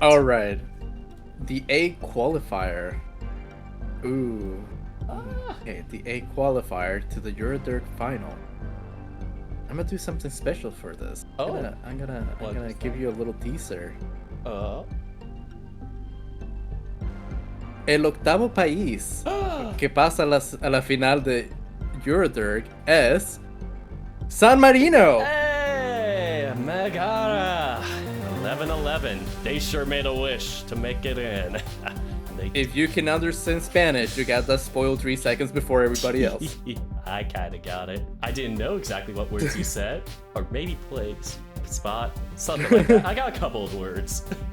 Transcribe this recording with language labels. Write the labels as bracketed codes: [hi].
[en] All right, the 8th qualifier. Ooh. Okay, the 8th qualifier to the Eurodirk final. I'm gonna do something special for this. I'm gonna give you a little teaser. [es] El octavo país que pasa a la final de Eurodirk es San Marino. [en] Hey, Megara! 11-11. They sure made a wish to make it in. If you can understand Spanish, you got that spoiled 3 seconds before everybody else. I kinda got it. I didn't know exactly what words you said, or maybe place, spot, something like that. I got a couple of words.